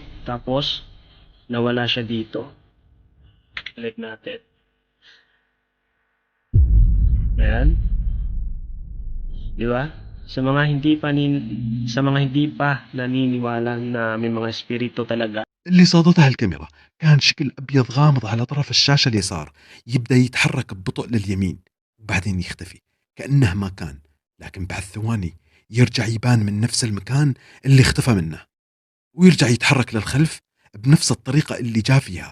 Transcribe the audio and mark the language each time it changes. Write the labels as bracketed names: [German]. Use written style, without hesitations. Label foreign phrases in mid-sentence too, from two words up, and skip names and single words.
[Filipino] Tapos nawala siya dito. Balik natin. Ayan. Di ba? Sa mga hindi pa naniniwala na may mga espiritu talaga. [Arabic] اللي صادتها الكاميرا كان شكل أبيض غامض على طرف الشاشة اليسار، يبدأ يتحرك ببطء لليمين وبعدين يختفي كأنه ما كان، لكن بعد ثواني يرجع يبان من نفس المكان اللي اختفى منه، ويرجع يتحرك للخلف بنفس الطريقة اللي جاء فيها.